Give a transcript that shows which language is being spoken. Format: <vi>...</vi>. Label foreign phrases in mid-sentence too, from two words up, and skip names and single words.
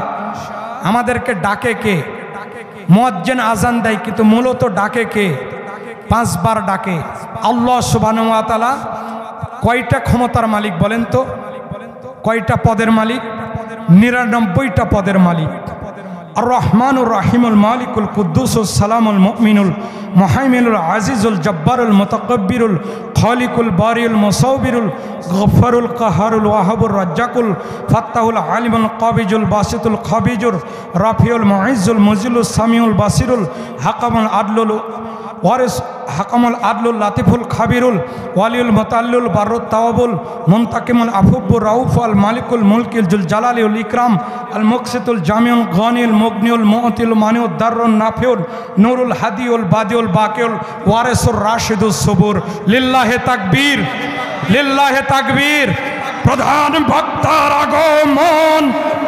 <bn>আমাদেরকে ডাকে কে? মুয়াজ্জিন আজান দেয়, কিন্তু মূলত ডাকে কে? 5 বার ডাকে। আল্লাহ</bn> <ar>سبحانه وتعالى</ar> <bn>কয়টা ক্ষমতার মালিক বলেন তো? কয়টা পদের মালিক? 99টা পদের মালিক।</bn> <ar>الرحمن الرحيم الملك القدوس السلام المؤمن المهيمن العزيز الجبار المتكبر الخالق البارئ المصور الغفار القهار الوهاب الرزاق الفتاح العليم القابض الباسط الخافض الرافع المعز المذل السميع البصير الحكم العدل الوارث الحكم العدل اللطيف الخبير الولي المتعال البر التواب المنتقم العفو الرؤوف مالك الملك ذو الجلال والإكرام المقسط الجامع الغني المغني المعطي المانع الضار النافع النور الهادي البديع الباقي الوارث الرشيد الصبور. لله تكبير، لله تكبير.</ar> <bn>প্রধান বক্তার আগমন।</bn>